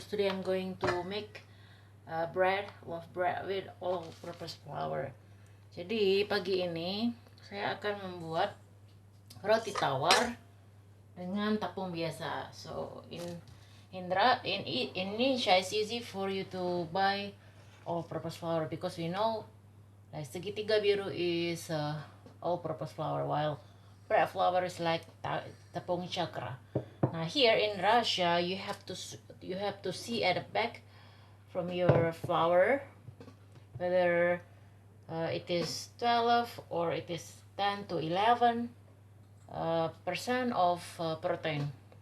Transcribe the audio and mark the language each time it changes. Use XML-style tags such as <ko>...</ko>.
<en>Today I'm going to make loaf bread with all-purpose flour.</en> <id>Jadi pagi ini saya akan membuat roti tawar dengan tepung biasa.</id> <en>So in Indonesia it's easy for you to buy all-purpose flour because we know like segitiga biru is all-purpose flour, while bread flour is like tepung chakra. Now here in Russia, you have to see at the back from your flour whether it is 12 or it is 10 to 11 percent of protein.</en>